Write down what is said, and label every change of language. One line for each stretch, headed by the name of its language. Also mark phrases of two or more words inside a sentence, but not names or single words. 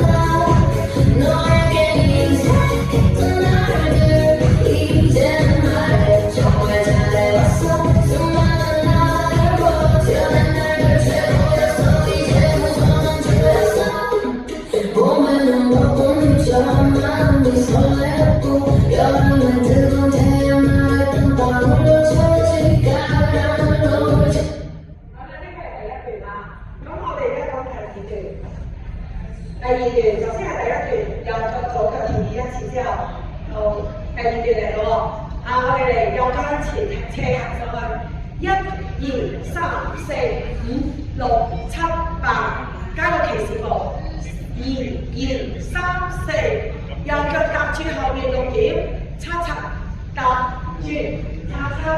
Korean: 너에게 인사했던 날들 이제는 말해 정말 잘해왔어 수많은 날을 버텨낸 날들 최고였어 이제 무서운 줄였어 봄에는 봄처럼 마음이 설레었고 여름엔 뜨거운 태양 아래 땀방울로 젖지 가을하늘 오지
Cantonese: 好啦，呢個係第一段啦。咁我哋而家講第二段。第二段首先係第一段，右腳左腳調整一次之後，到第二段嚟咯喎。我哋嚟右腳向前斜行上去，1、2、3、4、5、6、7、8，加個騎士步。2、2、3、4，右腳踏住後面6點，叉叉踏轉，叉叉叉。